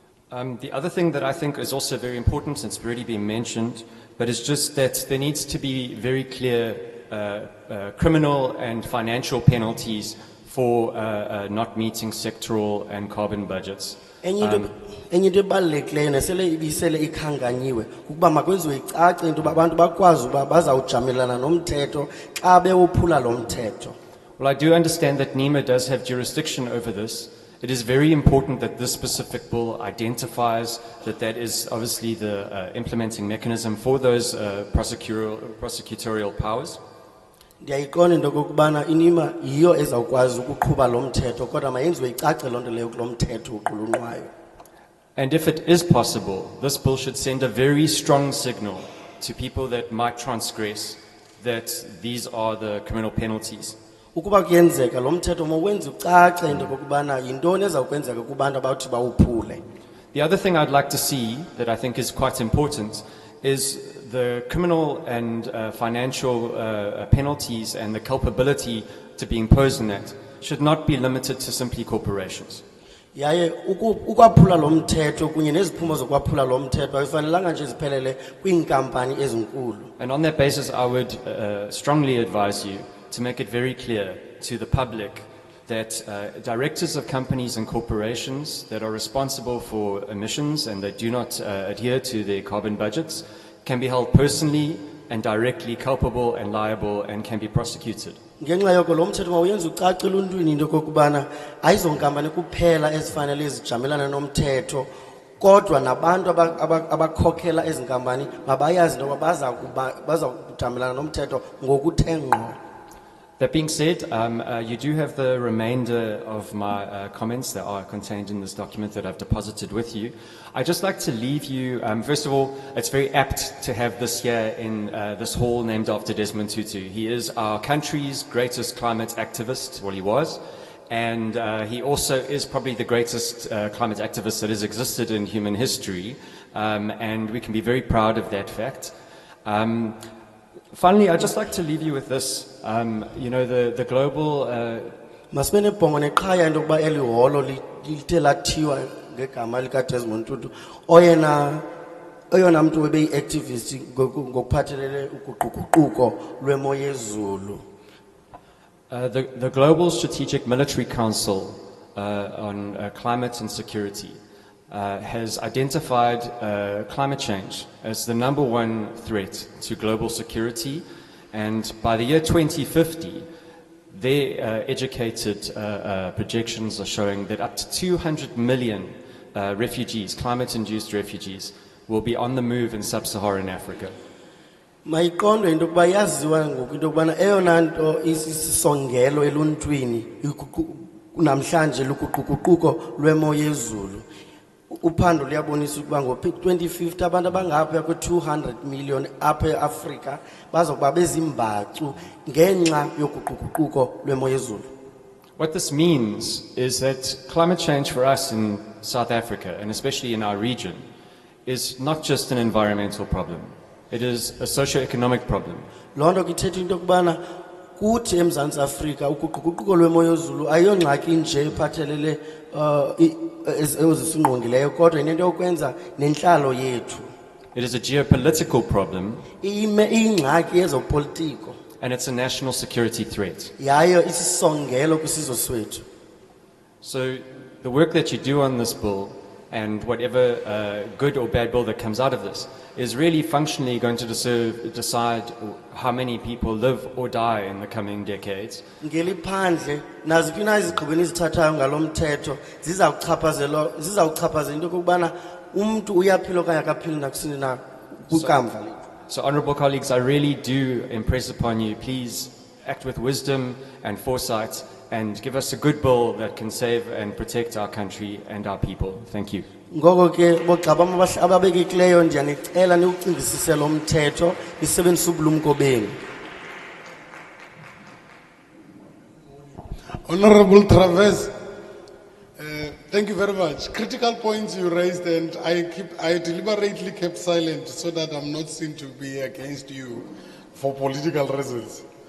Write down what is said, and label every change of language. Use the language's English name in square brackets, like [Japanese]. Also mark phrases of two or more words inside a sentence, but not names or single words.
[English] The other thing that I think is also very important, it's already been mentioned, but it's just that there needs to be very clear criminal and financial penalties for not meeting sectoral and carbon budgets. [Xhosa] Enye into ebalulekileyo nesele ibisele ikhanganyiwe ukuba makwenziwe icace into uba abantu bakwazi uba bazawujamelana nomthetho xa bewuphula lo mthetho. [English] Well, I do understand that NEMA does have jurisdiction over this. It is very important that this specific bill identifies that is obviously the implementing mechanism for those prosecutorial powers. [Xhosa] Ndiyayiqonda into okokubana inima yiyo ezawukwazi ukuqhuba lo mthetho kodwa mayenziwe icace loo nto leyo kulo mthetho uqulunqwayo. [English] And if it is possible, this bill should send a very strong signal to people that might transgress that these are the criminal penalties. [Xhosa] Ukuba kuyenzeka lo mthetho mawenze ucace into okokubana yintoni ezawukwenzeka kubantu abawuthi bawuphule. [English] The other thing I'd like to see that I think is quite important is the criminal and financial penalties and the culpability to be imposed on that should not be limited to simply corporations. [Xhosa] Yaye ukwaphula lo mthetho kunye neziphumo zokwaphula lo mthetho ayifanelanga nje ziphelele kwiinkampani ezinkulu. [English] And on that basis I would strongly advise you to make it very clear to the public that directors of companies and corporations that are responsible for emissions and that do not adhere to their carbon budgets can be held personally and directly culpable and liable and can be prosecuted. [Xhosa] Ngenxa yoko lo mthetho mawuyenze ucace eluntwini into okokubana ayizonkampani kuphela ezifanele zijamelana nomthetho kodwa nabantu abakhokhela ezinkampani mabayazi into yokuba baza kujamelana nomthetho ngokuthe ngqo. [English] That being said, you do have the remainder of my comments that are contained in this document that I've deposited with you. I'd just like to leave you, first of all, it's very apt to have this here in this hall named after Desmond Tutu. He is our country's greatest climate activist, well he was, and he also is probably the greatest climate activist that has existed in human history, and we can be very proud of that fact. Finally, I'd just like to leave you with this. You know, the global... [Xhosa] Masibene bhongo neqhaya into yokuba eli holo lithe lathiywa ngegama lika Desmond Tutu oyena mntu webeyi-activist ngokuphathelele uguquguquko lwemo yezulu. [English] The Global Strategic Military Council on Climate and Security has identified climate change as the #1 threat to global security, and by the year 2050, their educated projections are showing that up to 200 million refugees, climate-induced refugees, will be on the move in sub-Saharan Africa. [Xhosa] Mayiqondwe into yokuba yaziwa ngoku into yokubana eyona nto isisongelo eluntwini namhlanje luguquguquko lwemo yezulu. Uphando luyabonisa ukuba ngo-2050 abantu abangapha kwe-200 million apha eAfrika bazokuba bezimbacu ngenxa yoguquguquko lwemo yezulu. [English] What this means is that climate change for us in South Africa, and especially in our region, is not just an environmental problem. It is a socio-economic problem. [Xhosa] Loo nto ithetha into yokubana kuthi eMzantsi Afrika uguquguquko lwemo yezulu ayiyongxaki nje iphathelele ezisingqongileyo kodwa inento yokwenza nentlalo yethu. [English] It is a geopolitical problem. [Xhosa] Iyingxaki yezopolitiko. [English] And it's a national security threat. [Xhosa] Yayo isisongelo kwisizwe swethu. [English] So the work that you do on this bill and whatever good or bad bill that comes out of this is really functionally going to decide how many people live or die in the coming decades. [Xhosa] Ngeliphandle naziphi na izigqibo ezithathayo ngalomthetho zizawuchaphazela into yokubana umuntu uyaphila okanye akaphili nakusini na kukamva. [English] So honorable colleagues, I really do impress upon you, please act with wisdom and foresight and give us a good bill that can save and protect our country and our people. Thank you. [Xhosa] Ngoko ke bogaba ababekekileyo ndiyanicela niwucingisise lo mthetho nisebenzise ubulumko benu. [English] Honorable Travers, thank you very much. Critical points you raised, and I deliberately kept silent so that I'm not seen to be against you for political reasons.